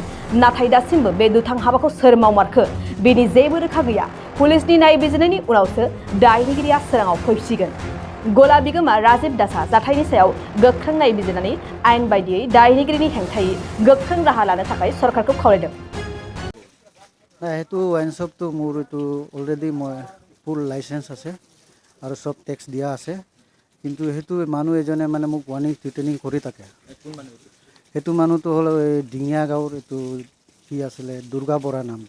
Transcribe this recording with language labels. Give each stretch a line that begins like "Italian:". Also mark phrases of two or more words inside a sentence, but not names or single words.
Bodo: नाथाय दासिमबो बे दुथां हाबाखौ सोर मावमारखो बेनि जेबो रोखा गैया। पुलिसनि नायबिजिरनायनि उनावसो दायनिगिरिया सोराङाव फैसिगोन। गला बिगोमा राजिब दासआ जाथायनि सायाव गोख्रों नायबिजिरनानै आयेन बायदियै दायनिगिरिनि हेंथायै गोख्रों राहा लानो थाखाय सरकारखौ खावलायदों।
Assamese: সেইটো
English: wine shop
Assamese: মোৰ এইটো অলৰেডি মই
English: full license
Assamese: আছে আৰু চব টেক্স দিয়া আছে, কিন্তু সেইটো মানুহ এজনে মানে মোক
English: warning threatening
Assamese: কৰি থাকে। সেইটো মানুহটো হ'ল এই ডিঙিয়া গাঁৱৰ এইটো কি আছিলে দুৰ্গা বৰা নামটো।